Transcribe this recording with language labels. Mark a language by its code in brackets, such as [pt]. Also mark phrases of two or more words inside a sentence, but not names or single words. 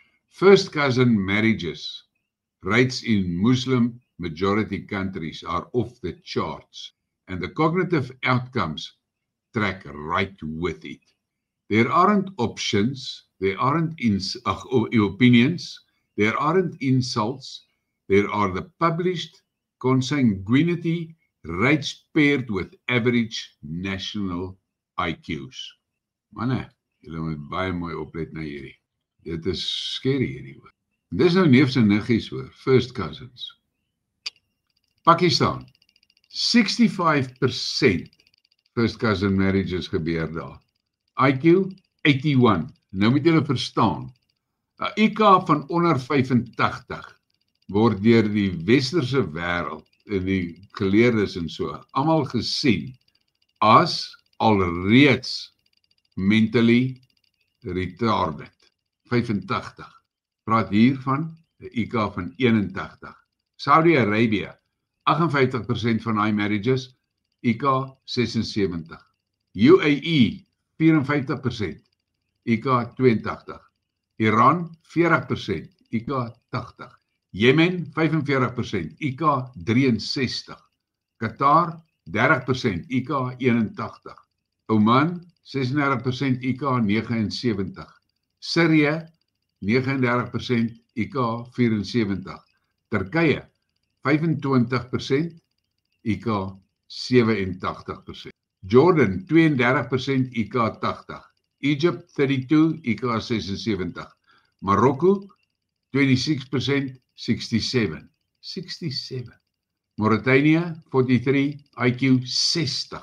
[en] First cousin marriages, rates in Muslim majority countries are off the charts, and the cognitive outcomes track right with it. There aren't options, there aren't opinions, there aren't insults, there are the published consanguinity rates paired with average national IQs. [af] Manne, julle moet baie mooi oplet na hierdie. Dit is scary hierdie hoor. Dis nou neefs en niggies hoor, [en] first cousins. Pakistan, 65% first cousin marriages [af] gebeur daar. IQ 81. Nou moet julle verstaan. 'n IQ van onder 85 word deur die westerse wêreld en die geleerdes en so almal gesien as alreeds [en] mentally retarded. [af] 85. Praat hier van 'n IQ van 81. Saudi-Arabië, 58% van daai marriages, IQ 76. UAE 54%, IQ 82. Iran 40%, IQ 80. Jemen 45%, IQ 63. Qatar 30%, IQ 81. Oman 36%, IQ 79. Syrië 39%, IQ 74. Turkye 25%, IQ 87%. Jordan 32%, IQ 80. Egypt 32, IQ 76. Morocco 26%, 67. 67. Mauritania 43, IQ 60.